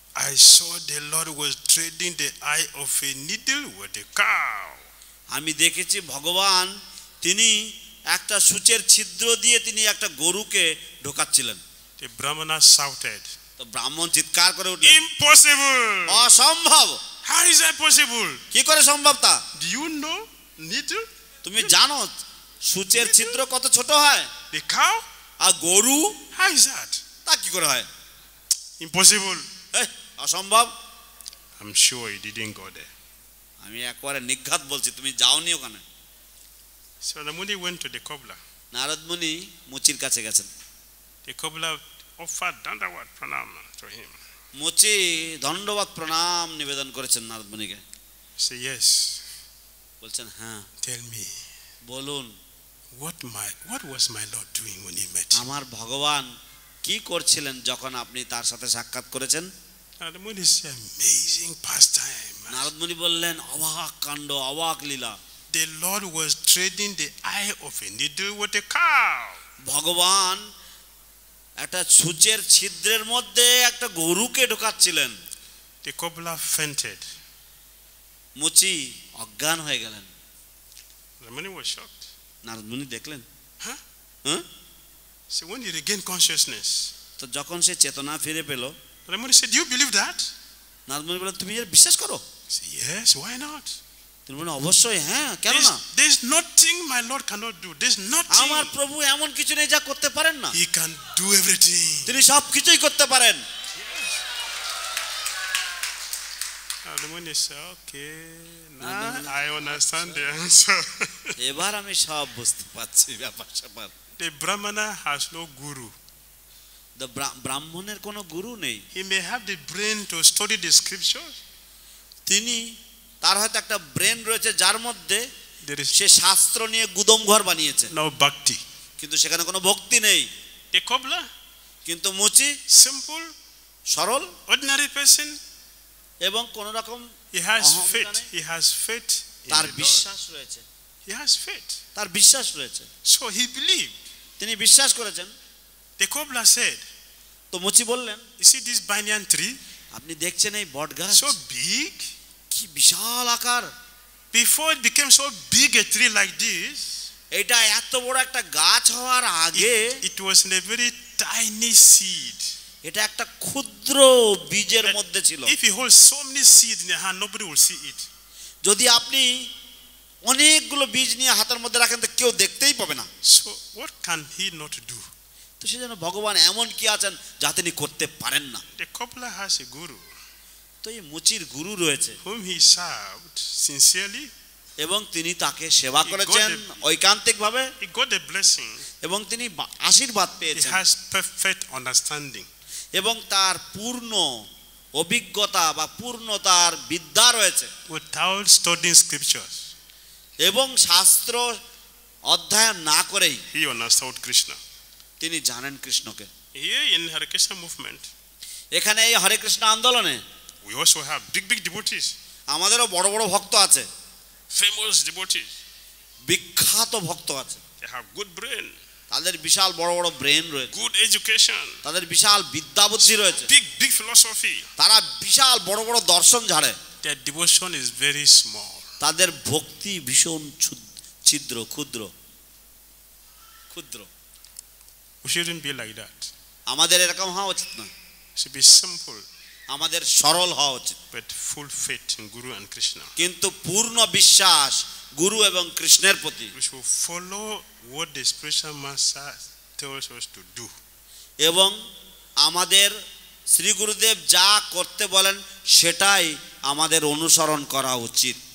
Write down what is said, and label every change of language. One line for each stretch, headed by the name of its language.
English: I saw the Lord was trading the eye of a needle with a cow.
Bangla: আমি দেখেছি ভগবান তিনি একটা সূচের ছিদ্র দিয়ে তিনি একটা গরুকে ঢোকাচ্ছিলেন।
English: The Brahmana shouted,
Bangla: তো ব্রাহ্মণ চিৎকার করে উঠলেন,
English: impossible!
Bangla: অসম্ভব।
English: How is that possible?
Bangla: কি করে সম্ভব তা?
English: Do you know needle?
Bangla: তুমি জানো সূচের ছিদ্র কত ছোট হয়?
English: The cow?
Bangla: আর গরু
English: How is that?
Bangla: তা কি করে হয়?
English: Impossible.
Bangla: অসম্ভব।
English: I'm sure he didn't go there.
Bangla: আমি একবারে নিঘাত বলছি, তুমি যাওনি ওখানে।
English: So the Muni went to the cobbler.
Bangla: Narad মুনি মুচির কাছে গেছেন।
English: The cobbler offered dandawat pranam to him.
Bangla: মুচি ধন্যবাদ প্রণাম নিবেদন করেছেন নারদ মুনিকে।
English: Say yes.
Bangla: বলছেন হ্যাঁ।
English: Tell me.
Bangla: বলুন
English: What was my Lord doing when he met you?
Bangla: আমার ভগবান কি করছিলেন যখন আপনি তার সাথে সাক্ষাৎ করেছেন?
English: Narad Muni said, amazing pastime.
Bangla: Narad মুনি বললেন অবাক কাণ্ড, অবাক লীলা।
English: The Lord was trading the eye of a needle with a cow.
Bangla: ভগবান একটা সূচের ছিদ্রের মধ্যে একটা গরুকে ঢোকাচ্ছিলেন।
English: The cobbler fainted.
Bangla: মুচি অজ্ঞান হয়ে গেলেন।
English: The Muni was shocked.
Bangla: Narad মুনি দেখলেন, Huh? হ্যাঁ?
English: So when he regained consciousness,
Bangla: তো যখন সে চেতনা ফিরে পেল,
English: the Muni said, do you believe that?
Bangla: Narad মুনি বললেন তুমি এর বিশ্বাস করো?
English: He said, yes, why not?
Bangla: তিনি বললেন অবশ্যই হ্যাঁ, কেন না?
English: There's nothing my Lord cannot do. There's nothing.
Bangla: আমার প্রভু এমন কিছু নেই যা করতে পারেন না।
English: He can do everything.
Bangla: তিনি সব কিছুই করতে পারেন।
English: The Muni said, okay, now I understand the answer.
Bangla: এবার আমি সব বুঝতে পারছি ব্যাপার স্যাপার।
English: The Brahmana has no guru.
Bangla: ব্রাহ্মণের কোনো গুরু নেই।
English: He may have the brain to study the scriptures.
Bangla: তিনি তার হয়তো একটা ব্রেন রয়েছে যার মধ্যে
English: There is
Bangla: সে শাস্ত্র নিয়ে গুদম ঘর বানিয়েছে,
English: no bhakti.
Bangla: কিন্তু সেখানে কোনো ভক্তি নেই।
English: The cobbler,
Bangla: কিন্তু মুচি
English: simple,
Bangla: সরল
English: ordinary person.
Bangla: এবং কোন রকম
English: He has faith. He has faith.
Bangla: তার বিশ্বাস রয়েছে।
English: He has faith.
Bangla: তার বিশ্বাস রয়েছে।
English: So he believed.
Bangla: তিনি বিশ্বাস করেছেন।
English: The cobbler said,
Bangla: তো মুচি বললেন,
English: you see this banyan tree?
Bangla: আপনি দেখছেন এই বট গাছ
English: So big.
Bangla: কি বিশাল আকার।
English: Before it became so big a tree like this,
Bangla: এটা এত বড় একটা গাছ হওয়ার আগে
English: it was in a very tiny seed.
Bangla: এটা একটা ক্ষুদ্র বীজের মধ্যে ছিল।
English: If you hold so many seeds in your hand, nobody will see it.
Bangla: যদি আপনি অনেকগুলো বীজ নিয়ে হাতের মধ্যে রাখেন তো কেউ দেখতেই পাবে না।
English: So what can he not do?
Bangla: তো সেজন্য ভগবান এমন কি আছেন যা তিনি করতে পারেন না?
English: The cobbler has a guru.
Bangla: তো এই মুচির গুরু রয়েছে,
English: whom he served sincerely,
Bangla: এবং তিনি তাকে সেবা করেছেন ঐকান্তিকভাবে।
English: he got a blessing,
Bangla: এবং তিনি আশীর্বাদ
English: he
Bangla: পেয়েছেন,
English: has perfect understanding,
Bangla: এবং তার পূর্ণ অভিজ্ঞতা বা পূর্ণ তার বিদ্যা রয়েছে,
English: without studying scriptures.
Bangla: এবং শাস্ত্র অধ্যয়ন না করেই
English: he understood Krishna.
Bangla: তিনি জানেন কৃষ্ণকে।
English: Here in Hare Krishna movement,
Bangla: এখানে এই হরে কৃষ্ণ আন্দোলনে
English: we also have big devotees,
Bangla: আমাদেরও বড় বড় ভক্ত আছে,
English: famous devotees.
Bangla: বিখ্যাত ভক্ত আছে।
English: They have good brain,
Bangla: তাদের বিশাল বড় বড় ব্রেন রয়েছে,
English: good education,
Bangla: তাদের বিশাল বিদ্যা বুদ্ধি রয়েছে,
English: big philosophy.
Bangla: তারা বিশাল বড় বড় দর্শন ঝাড়ে।
English: Their devotion is very small.
Bangla: তাদের ভক্তি ভীষণ ছিদ্র, ক্ষুদ্র ক্ষুদ্র।
English: We shouldn't be like that.
Bangla: আমাদের এরকম হওয়া উচিত না।
English: We should be simple,
Bangla: আমাদের সরল হওয়া উচিত,
English: but full faith in Guru and Krishna.
Bangla: কিন্তু পূর্ণ বিশ্বাস গুরু এবং কৃষ্ণের প্রতি।
English: We should follow what the spiritual master tells us to do.
Bangla: এবং আমাদের শ্রী গুরুদেব যা করতে বলেন সেটাই আমাদের অনুসরণ করা উচিত।